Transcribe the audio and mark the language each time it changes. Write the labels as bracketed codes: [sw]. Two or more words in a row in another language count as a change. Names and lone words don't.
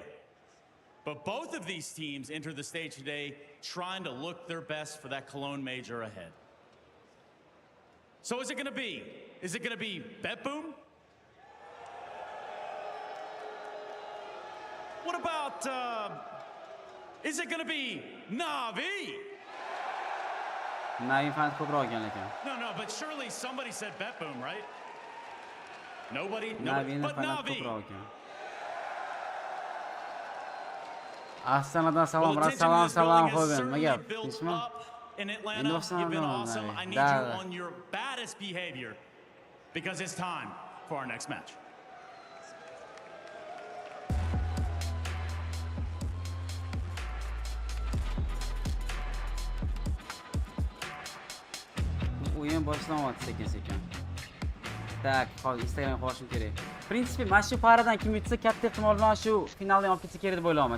[en] But both of these teams enter the stage today trying to look their best for that Cologne major ahead. So is it going to be? Is it going to be Bedboom? What about, is it going to be Navi? [uz] Navi fan ko'proq ekan lekin. [en] No, but surely somebody said Bedboom, right? Nobody? [uz] Navi [en] But [uz] fan Navi. ko'proq ekan. Astanadan salam, salam qo'ygan. Nega? Tinchmi? [en] In Atlanta, you've been awesome. I need you on your baddest behavior because it's time for our next match. [uz] O'yin boshlanyapti sekin-sekin. Tak, hozir Instagramga qo'shim kerak. Prinsipi, mana shu paradan kim yutsa katta ehtimol bilan shu finalga olib ketsa kerak deb o'ylayman.